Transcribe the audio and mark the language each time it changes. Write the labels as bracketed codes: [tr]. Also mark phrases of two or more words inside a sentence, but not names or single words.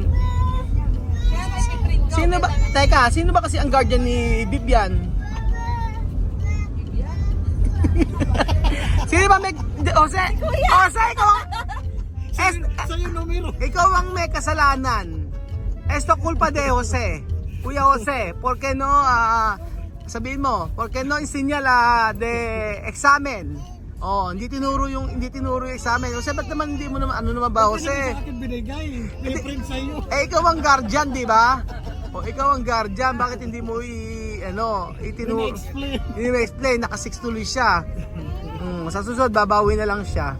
[tl] Kaya nga i-print ko. Sino ba? Teka, sino ba kasi ang guardian ni Vivian? Sino ba may... Jose! Jose, ikaw ang... Sa'yo numero. Ikaw ang may kasalanan. [es] Esto culpa de Jose. [tl] Kuya Jose, [es] ¿por qué no [tl] sabihin mo, [es] ¿por qué no enseña la de examen? [tl] Oh, hindi tinuro yung examen. Jose, ba't naman hindi mo naman ano naman ba, Jose? Sa akin binigay. May-print sa'yo. Eh ikaw ang guardian, di ba? O ikaw ang guardian, bakit hindi mo itinuro? [en] Explain. [tl] Hindi mo explain, naka 6 tuloy siya. Sa susunod babawi na lang siya.